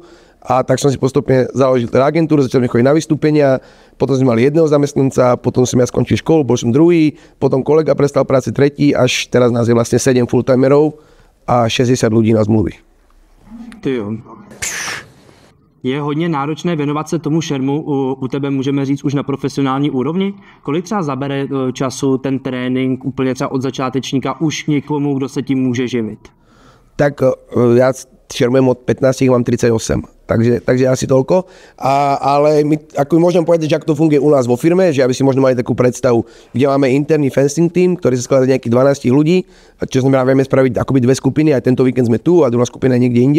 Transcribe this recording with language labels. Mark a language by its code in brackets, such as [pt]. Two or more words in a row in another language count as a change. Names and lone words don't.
[sk] A tak som si postupne založil teda agentúru, začal mi chodiť na vystúpenia, potom sme mali jedného zamestnanca, potom som ja skončil školu, bol som druhý, potom kolega prestal práci tretí, až teraz nás je vlastne 7 fulltimerov a 60 ľudí na zmluvy. [cs] Ty jo. Je hodně náročné věnovat se tomu šermu, u tebe můžeme říct už na profesionální úrovni. Kolik třeba zabere času ten trénink úplně třeba od začátečníka už někomu, kdo se tím může živit? [sk] Tak ja šermujem od 15, mám 38. Takže asi toľko. Ale my, ako môžem povedať, že ako to funguje u nás vo firme, že aby si možno mali takú predstavu, kde máme interný [en] fencing team, [sk] ktorý sa skladá z nejakých 12 ľudí, čo znamená, vieme spraviť akoby dve skupiny, aj tento víkend sme tu a druhá skupina je niekde inde.